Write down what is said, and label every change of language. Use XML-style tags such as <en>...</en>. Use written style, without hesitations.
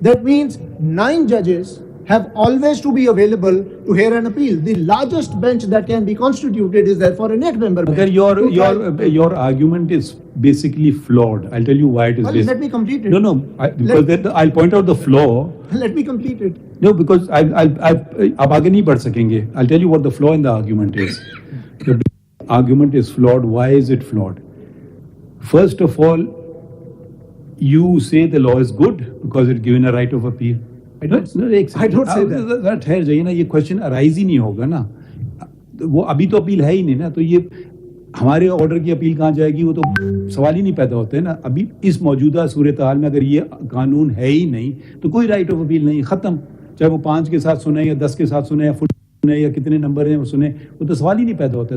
<en>That means 9 judges have always to be available to hear an appeal. The largest bench that can be constituted is therefore a 8-member bench. Your argument is basically flawed. I'll tell you why it is. Well, let me complete it. No, because I'll point out the flaw. Let me complete it. No, because</en> <hi>आप आगे नहीं बढ़ सकेंगे.</hi> <en>I'll tell you what the flaw in the argument is. The argument is flawed. Why is it flawed? First of all, you say the law is good because it's given a right of appeal. I don't say that.</en> <hi>ठहर जाइए ना, ये question arise ही नहीं होगा ना. वो अभी तो अपील है ही नहीं ना, तो ये हमारे ऑर्डर की अपील कहाँ जाएगी, वो तो सवाल ही नहीं पैदा होते ना. अभी इस मौजूदा सूरत हाल में अगर ये कानून है ही नहीं तो कोई राइट ऑफ अपील नहीं, खत्म. चाहे वो 5 के साथ सुने या 10 के साथ सुने या फुल सुने या कितने नंबर हैं वो सुने, वो तो सवाल ही नहीं पैदा होता.</hi>